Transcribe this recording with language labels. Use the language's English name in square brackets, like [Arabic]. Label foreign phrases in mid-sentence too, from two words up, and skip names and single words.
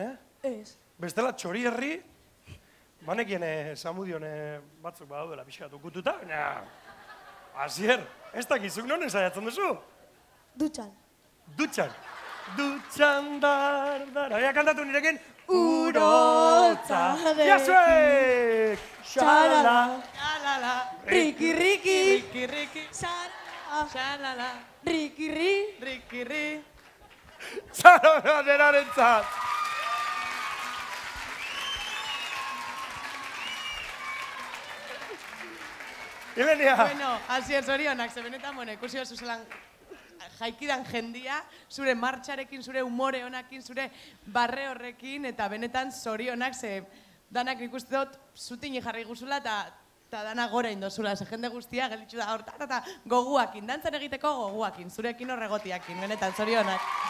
[Basque] Ez. Bestela txori herri, banekien Zamudion batzuk badaudela pixkat ukututa, baina... Asier, ez dakizuk non esaiatzen duzu? Dutxan. Dutxan. Dutxan dardara. Ea kantatu nirekin. Urotza Jasuek! Xalala. Xalala. Riki, riki. Riki, riki. Xalala. Xalala. Riki, ri. Riki, ri. Xalala derarentzat. Ibenia. Bueno, Asier, zorionak, ze benetan, ikusi oso zelan jaikidan jendia, zure martxarekin, zure umore honakin, zure barre horrekin, eta benetan zorionak, ze danak nik uste dut zutini jarri guzula, eta dana gora indozula, ze jende guztia gelitxu da hortan, eta goguakin, dantzan egiteko goguakin, zurekin horregotiakin, benetan, zorionak.